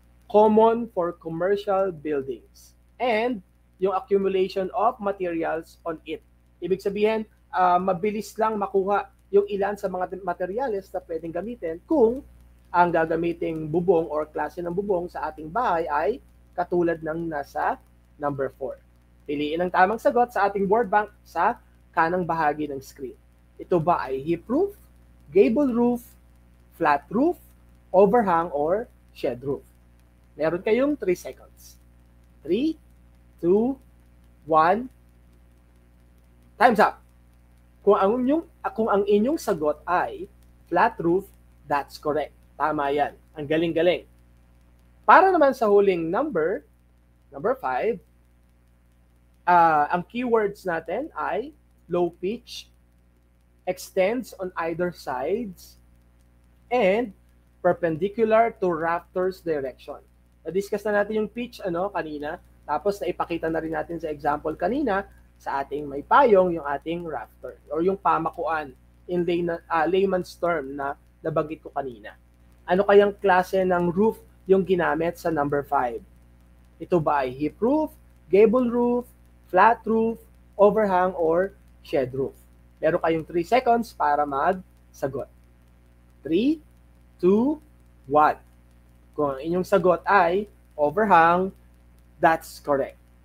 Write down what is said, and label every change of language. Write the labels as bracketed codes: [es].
[en] Common for commercial buildings. [tl] And yung [en] accumulation of materials on it. [tl] Ibig sabihin, mabilis lang makuha yung ilan sa mga materials na pwedeng gamitin kung ang gagamiting bubong or klase ng bubong sa ating bahay ay katulad ng nasa number 4. Piliin ang tamang sagot sa ating board bank sa kanang bahagi ng screen. Ito ba ay hip roof, gable roof, flat roof, overhang, or shed roof? Meron kayong 3 seconds. 3, 2, 1. [en] Time's up. [tl] Kung ang inyong sagot ay flat roof, [en] that's correct. [tl] Tama yan. Ang galing-galing. Para naman sa huling [en] number 5, [tl] ang keywords natin ay [en] low pitch, extends on either sides, and perpendicular to rafters direction. [tl] Na-discuss na natin yung pitch kanina, tapos naipakita na rin natin sa example kanina sa ating may payong yung ating rafter or yung pamakuan [en] in layman's term [tl] na nabanggit ko kanina. Ano kayang klase ng roof yung ginamit sa number 5? Ito ba ay hip roof, gable roof, flat roof, overhang, or shed roof? Meron kayong 3 seconds para magsagot. 3, 2, 1. Kung ang inyong sagot ay overhang, [en] that's correct.